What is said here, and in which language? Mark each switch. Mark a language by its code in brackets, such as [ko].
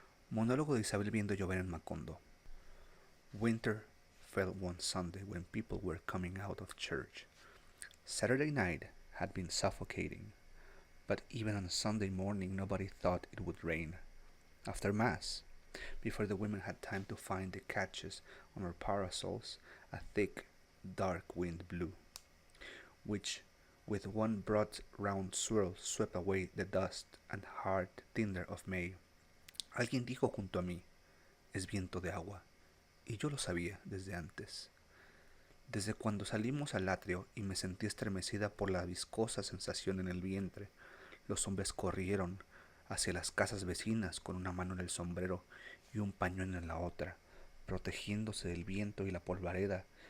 [es] Monólogo de Isabel viendo llover en Macondo. [en] Winter fell one Sunday when people were coming out of church. Saturday night had been suffocating, but even on Sunday morning nobody thought it would rain. After Mass, before the women had time to find the catches on their parasols, a thick, dark wind blew, which with one broad round swirl swept away the dust and hard tinder of May. [es] Alguien dijo junto a mí, es viento de agua, y yo lo sabía desde antes. Desde cuando salimos al atrio y me sentí estremecida por la viscosa sensación en el vientre, los hombres corrieron hacia las casas vecinas con una mano en el sombrero y un pañuelo en la otra, protegiéndose del viento y la polvareda.